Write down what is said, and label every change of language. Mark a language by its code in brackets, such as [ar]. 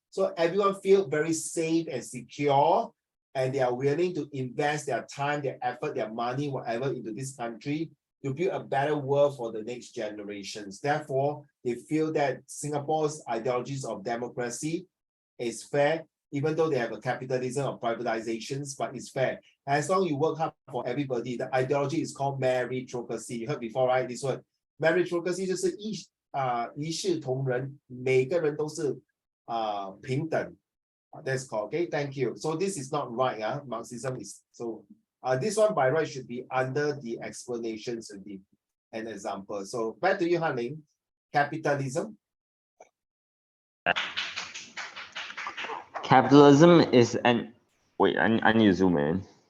[en] So everyone feel very safe and secure, and they are willing to invest their time, their effort, their money, whatever, into this country to build a better world for the next generations. Therefore, they feel that Singapore's ideologies of democracy is fair, even though they have a capitalism of privatizations, but it's fair. As long as you work hard for everybody, the ideology is called meritocracy. You heard before, right? This word. [zh] Meritocracy 就是一视同仁，每个人都是平等。 [en] That's called, okay, thank you. So this is not right, Marxism is, so this one by right should be under the explanations and an example. So back to you, Han-Ling. Capitalism. Capitalism is I need to zoom in.